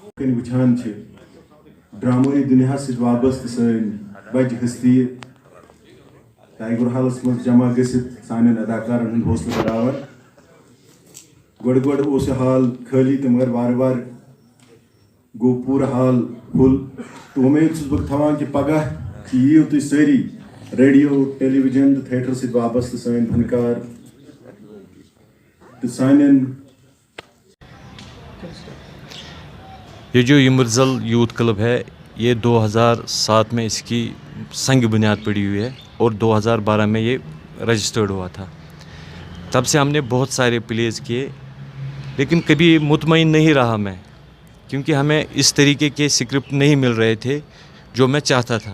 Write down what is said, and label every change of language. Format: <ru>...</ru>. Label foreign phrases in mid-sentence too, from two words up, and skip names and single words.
<ks>تھی وچھان ڈراموی دنیا سۭتۍ وابستہٕ سٲنۍ بجہِ ہستی ٹائیگر ہالس مز جمع گژھِتھ سانٮ۪ن اداکارن ہُنٛد حوصلہٕ بڑاوان گۄڈٕ اوس یہِ حال خٲلی تہٕ مگر وارٕ وارٕ گوٚو پوٗرٕ حال فُل تہٕ اُمید چھُس بہٕ تھاوان کہِ پگاہ یِیِو تُہۍ سٲری</ks> <en>radio television</en> <ks>تہٕ تھیٹر سۭتۍ وابستہٕ سٲنۍ فنکار تہٕ سانٮ۪ن</ks> <ur>یہ جو یمرزل یوتھ کلب ہے یہ 2007 میں اس کی سنگ بنیاد پڑی ہوئی ہے اور 2012 میں یہ رجسٹرڈ ہوا تھا. تب سے ہم نے بہت سارے پلیز کیے لیکن کبھی مطمئن نہیں رہا میں, کیونکہ ہمیں اس طریقے کے اسکرپٹ نہیں مل رہے تھے جو میں چاہتا تھا.</ur>